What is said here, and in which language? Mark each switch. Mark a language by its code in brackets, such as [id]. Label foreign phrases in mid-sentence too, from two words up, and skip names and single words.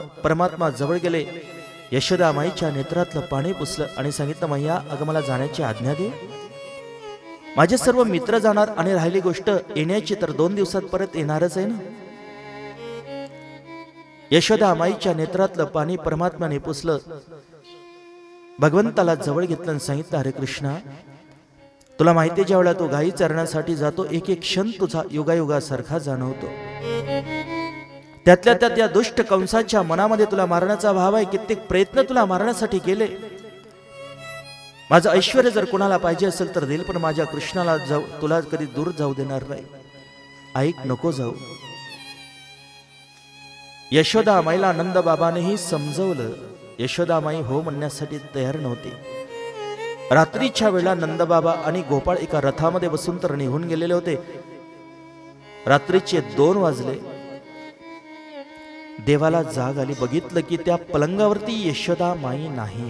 [mr] परमात्मा जवळ गेले, यशोदा माईच्या नेत्रातलं पाणी पुसलं आणि सांगितलं, मैया अगं मला जाण्याची आज्ञा दे. माझे सर्व मित्र जाणार आणि राहिली गोष्ट येण्याची तर 2 दिवसात परत येणारच आहे ना. यशोदा माईच्या नेत्रातलं पाणी परमात्म्याने पुसलं. भगवंताला जवळ घेतलं आणि सांगितलं, हरे कृष्णा, तुला माहिती ज्या वेळेला तू गायी चरण्यासाठी जातो, एक एक क्षण तुझा युगायुगासारखा जाणवतो. त्यातल्या त्यात या दुष्ट कंसाच्या मनामध्ये तुला मारण्याचा भाव आहे. कित्येक प्रयत्न तुला मारण्यासाठी केले. माझं ऐश्वर्य जर कोणाला पाहिजे असेल तर देईल, पण माझ्या कृष्णाला तुला कधी दूर जाऊ देणार नाही. ऐक, नको जाऊ. यशोदा माईला नंदबाबानेही समजवलं. यशोदा माई हो म्हणण्यासाठी तयार नव्हती. रात्रीच्या वेळा नंदबाबा आणि गोपाळ एका रथामध्ये बसून तर निघून गेलेले होते. रात्रीचे 2 वाजले. देवाला जाग आली. बघितलं की त्या पलंगावरती यशोदा माई नाही.